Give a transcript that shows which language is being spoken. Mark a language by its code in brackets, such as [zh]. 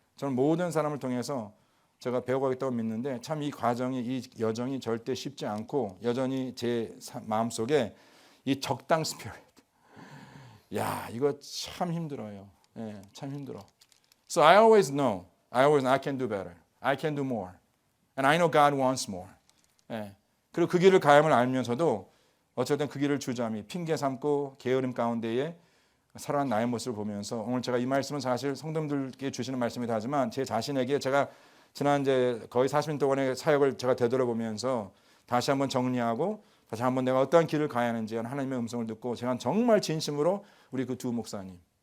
[ko] 저는 모든 사람을 통해서 제가 배워가겠다고 믿는데 참 이 과정이 이 여정이 절대 쉽지 않고 여전히 제 마음속에 이 적당 스피릿. 야, 이거 참 힘들어요. 예, 참 힘들어. [en] So I always know I can do better. I can do more. And I know God wants more. [ko] 예. 그리고 그 길을 가야을 알면서도 어쨌든 그 길을 주저함이 핑계 삼고 게으름 가운데에 살아난 나의 모습을 보면서 오늘 제가 이 말씀은 사실 성도님들께 주시는 말씀이다 하지만 제 자신에게 제가 지난 이제 거의 40년 동안의 사역을 제가 되돌아보면서 다시 한번 정리하고 다시 한번 내가 어떠한 길을 가야 하는지 하나님의 음성을 듣고 제가 정말 진심으로 우리 그 두 목사님,